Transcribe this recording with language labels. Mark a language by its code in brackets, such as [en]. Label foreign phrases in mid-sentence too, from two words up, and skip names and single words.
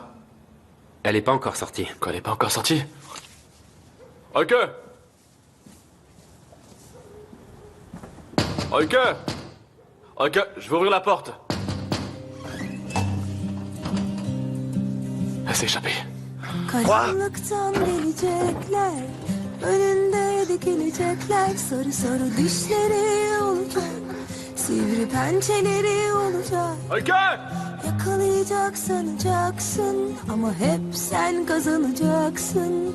[fr] Elle est pas encore sortie. Quoi, elle est pas encore sortie? Ok. Ok. Ok, je vais ouvrir la porte. Elle s'est échappée. [tr] Karanlıktan gelecekler, önünde dikilecekler, sarı sarı dişleri olacak, sivri pençeleri olacak. Yakalayacak sanacaksın ama hep sen kazanacaksın.